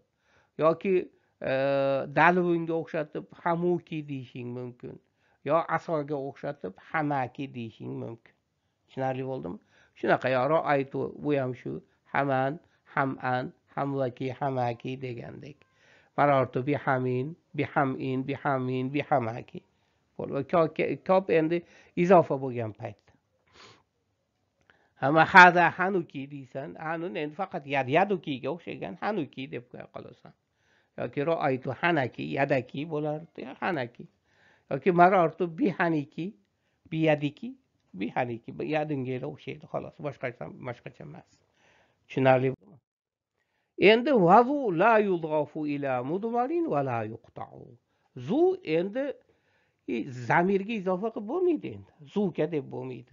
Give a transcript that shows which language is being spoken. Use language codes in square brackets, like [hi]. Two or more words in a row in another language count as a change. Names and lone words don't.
[uz] Yoki dalvunga o'xshatib hamuki deyishing mumkin. Yo asoga o'xshatib hamaki deyishing mumkin. Tushunarli bo'ldimi? Shunaqa yo ro'aytu, bu ham shu haman, haman, hamvaki, hamaki degandek. [ar] مررت بحم بحم بحم بحمك. [uz] Ko'p endi izofa bo'lgan paytda. [ar] أما هذا هنك [uz] deysan, hanun endi faqat yadukiga o'xshagan hanuki deb qo'ya qolasan. Yoki [ar] رأيت هنك, [uz] yadaki bo'lardi, hanaki. Yoki [ar] مررت بهنك بيدك بهنك, [uz] yadinga o'xshaydi xolos, boshqacha emas. Tushunarli bo'ldimi? [ar] Endi وذو لا يضاف إلى مضمر ولا يقطع. [uz] Zu endi zamirga izofa qilib bo'lmaydi endi. Zuka deb bo'lmaydi.